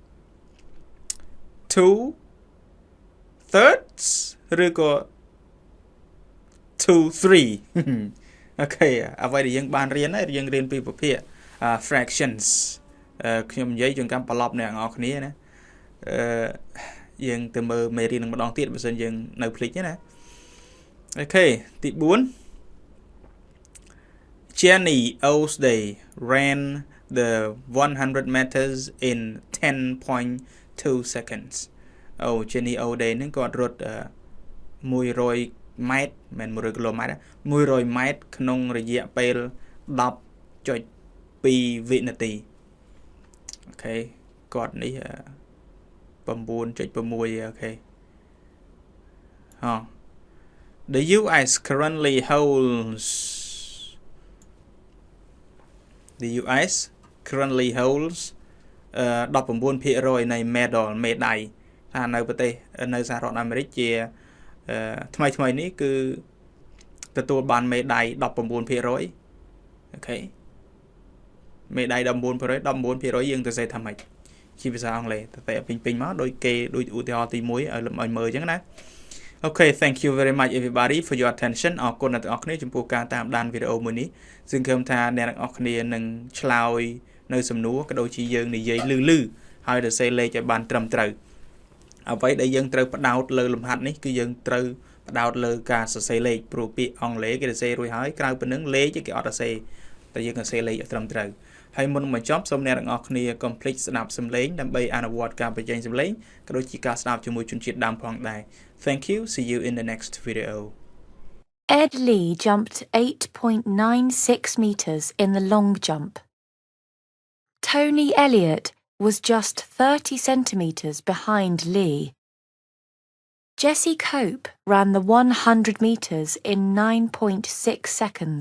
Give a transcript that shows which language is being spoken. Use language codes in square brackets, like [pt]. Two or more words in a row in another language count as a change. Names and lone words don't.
[km] 2/3 ឬក៏ 2/3 អូខេអ្វីដែលយើងបានរៀនហើយយើងរៀនពីប្រភេទ fractions ខ្ញុំនិយាយជួនកាលប្រឡប់អ្នកនរគ្នាណាយើងទៅមើលមេរៀននឹងម្ដងទៀតបើមិនយើងនៅភ្លេចទេណាអូខេទី 4 [en] Jenny Osday ran the 100 meters in 10.2 seconds [km] អូ Jenny Osday នឹងគាត់រត់100 ម៉ែត្រមិន100គីឡូម៉ែត្រ100ម៉ែត្រក្នុងរយៈពេល 10.2 វិនាទីអូខេគាត់នេះ 9.6 okay. [en] The US currently holds 19% [km] នៃ medal មេដាយថានៅប្រទេសនៅសហរដ្ឋអាមេរិកជាថ្មីនេះគឺទទួលបានមេដាយ 19% អូខេមេដាយ 19% យើងទៅសេថាម៉េចជាភាសាអង់គ្លេសតែពេញមកដូច គេដូចឧទាហរណ៍ទី1ឲ្យមើលអញ្ចឹងណា [en] Okay thank you very much everybody for your attention [km] អរគុណអ្នកទាំងអស់គ្នាចំពោះការតាមដានវីដេអូមួយនេះសង្ឃឹមថា អ្នកទាំងអស់គ្នានឹងឆ្លើយនៅសំណួរក៏ដូចជាយើងនិយាយលឺហើយទៅសេលេខឲ្យបានត្រឹមត្រូវអ្វីដែលយើងត្រូវផ្ដោតលើលំហាត់នេះគឺយើងត្រូវផ្ដោតលើការសរសេរលេខព្រោះពាក្យអង់គ្លេសគេសរសេររួចហើយក្រៅពីនឹងលេខគេអត់សរសេរតែយើងសរសេរលេខឲ្យត្រឹមត្រូវហើយមុនបញ្ចប់សូមអ្នកទាំងអស់គ្នាកុំភ្លេចស្ដាប់សំឡេងដើម្បីអនុវត្តការបញ្ចេញសំឡេងក៏ដូចជាការស្ដាប់ជាមួយជនជាតិដើមផងដែរ [en] Thank you see you in the next video Ed Lee jumped 8.96 meters in the long jump. Tony Elliott was just 30 centimeters behind Lee. Jessie Cope ran the 100 meters in 9.6 seconds.